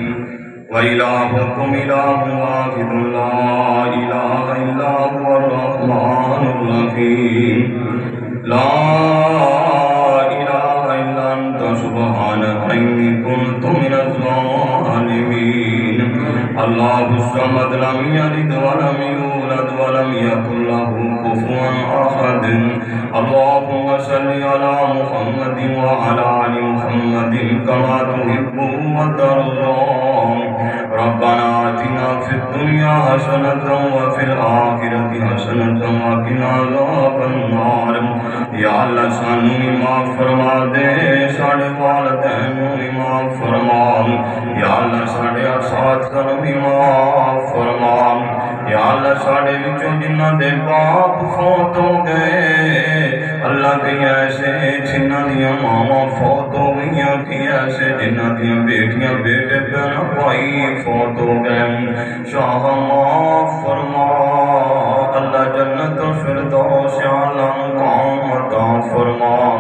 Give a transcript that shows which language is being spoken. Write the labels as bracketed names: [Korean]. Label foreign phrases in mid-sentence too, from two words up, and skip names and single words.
[Arabic] وإلهكم إله واحد لا إله إلا هو الرحمن الرحيم لا إله إلا أنت سبحانك إني كنت من الظالمين الله الصمد لم يلد ولم يولد ولم يكن له كفوا أحد اللهم صل على محمد وعلى آل محمد كما تحب وترضى ربنا آتنا في الدنيا حسنة وفي الآخرة حسنة وقنا عذاب النار [Punjabi] یا اللہ سانو معاف فرما دے ساڑے والدین معاف فرما یا اللہ ساڑے اساتذہ معاف فرما یا اللہ ساڑے وچوں جنہاں دے باپ فوت ہو گئے اللہ کی ایسے جنہاں دیاں ماما فوت ہو گئیاں کی ایسے جنہاں دیاں بیٹیاں بیٹے بہن بھائی فوت ہو گئے شاہ معاف فرما اللہ جنت الفردوس اعلیٰ مقام عطا فرما